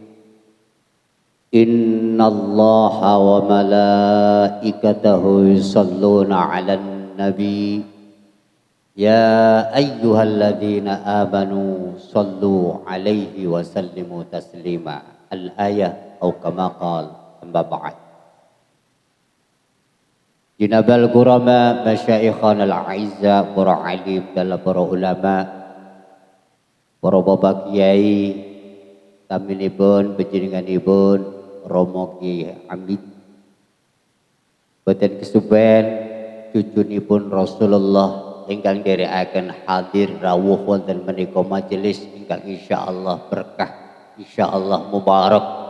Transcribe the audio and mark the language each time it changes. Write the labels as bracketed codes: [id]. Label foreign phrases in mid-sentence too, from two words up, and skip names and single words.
[ar] إن الله وملائكته يصلون على النبي يا أيها الذين آمنوا صلوا عليه وسلموا تسليما. الآية أو كما قال. أما بعد. جناب الكرماء مشايخنا الأعزاء, [jv] para alim dan para ulama, para bapak kiai, taminipun panjenenganipun Romo Ki Hamid, boten kesupen cucunipun Rasulullah ingkang nderekaken hadir rawuh wonten menika majelis ingkang insyaallah berkah, [ar] إن شاء الله مبارك.